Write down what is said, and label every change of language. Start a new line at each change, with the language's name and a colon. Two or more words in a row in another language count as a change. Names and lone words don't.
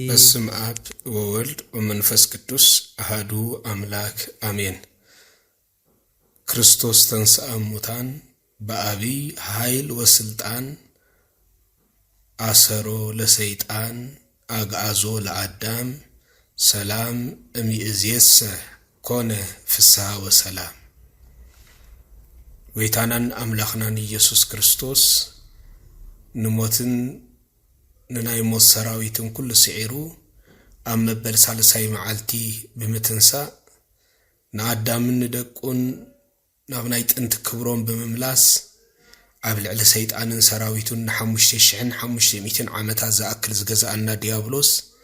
Geez: በስም አብ ወወልድ ወመንፈስ ቅዱስ አሐዱ አምላክ አሜን። ክርስቶስ ተንሥአ እሙታን በአቢይ ኃይል ወስልጣን አሰሮ ለሰይጣን አግዓዞ ለአዳም ሰላም እምይእዜሰ ኮነ ፍስሐ ወሰላም።
Tigrinya: ወይታናን አምላኽናን ኢየሱስ ክርስቶስ ንሞትን ንናይ ሞት ሰራዊትን ኩሉ ስዒሩ ኣብ መበል ሳልሳይ መዓልቲ ብምትንሳእ ንኣዳምን ንደቁን ናብ ናይ ጥንቲ ክብሮም ብምምላስ ኣብ ልዕሊ ሰይጣንን ሰራዊቱን ን5500 ዓመታት ዝኣክል ዝገዛእና ዲያብሎስ